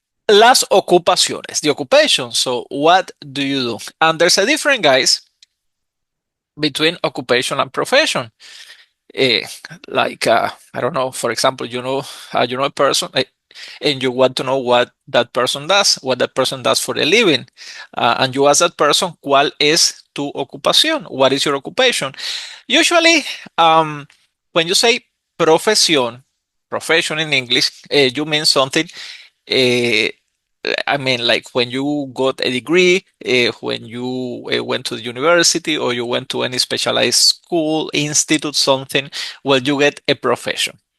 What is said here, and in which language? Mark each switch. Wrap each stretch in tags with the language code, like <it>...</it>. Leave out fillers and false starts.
<es>Las ocupaciones,</es> <en>the occupation. So what do you do? And there's a difference, guys, between occupation and profession. Eh, I don't know, for example, you know a person and you want to know what that person does for a living. And you ask that person,</en> <es>¿cuál es tu ocupación?</es> <en>What is your occupation? Usually, when you say profession in English, you mean something uh, I mean, like when you got a degree, when you went to the university or you went to any specialized school, institute, something, well, you get a profession.</en>